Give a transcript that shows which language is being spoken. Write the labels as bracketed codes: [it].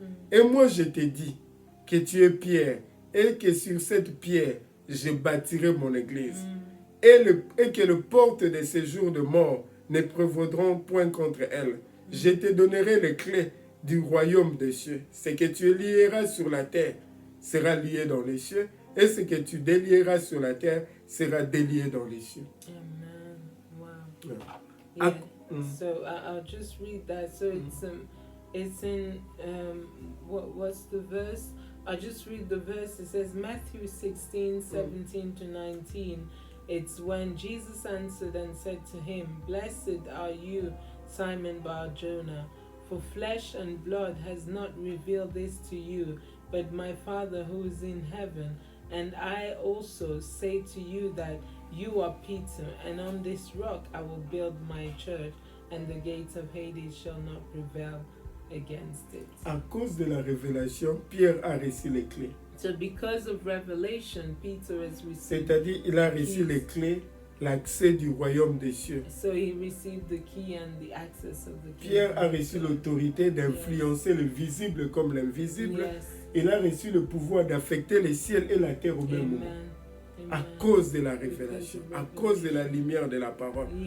[fr] Et moi je te dis que tu es Pierre, et que sur cette pierre je bâtirai mon église, et que les portes de ces jours de mort ne prévaudront point contre elle. Je te donnerai les clés du royaume des cieux. Ce que tu lieras sur la terre sera lié dans les cieux, et ce que tu délieras sur la terre sera délié dans les cieux. [en] Amen. Wow. Yeah. So I'll just read that. So it's in what's the verse? I'll just read the verse. It says Matthew 16:17-19. It's when Jesus answered and said to him, "Blessed are you, Simon Bar-Jonah, for flesh and blood has not revealed this to you, but my Father who is in heaven. And I also say to you that you are Peter, and on this rock I will build my church, and the gates of Hades shall not prevail against it." [fr] À cause de la révélation, Pierre a reçu les clés. [en] So because of revelation, Peter has received. [fr] C'est-à-dire, il a reçu les clés, l'accès du royaume des cieux. [en] So he received the key and the access of the kingdom. [fr] Pierre a reçu l'autorité d'influencer le visible comme l'invisible. [en] Yes. [fr] Il a reçu le pouvoir d'affecter le ciel et la terre au même moment. À cause de la révélation, à cause de la lumière de la parole.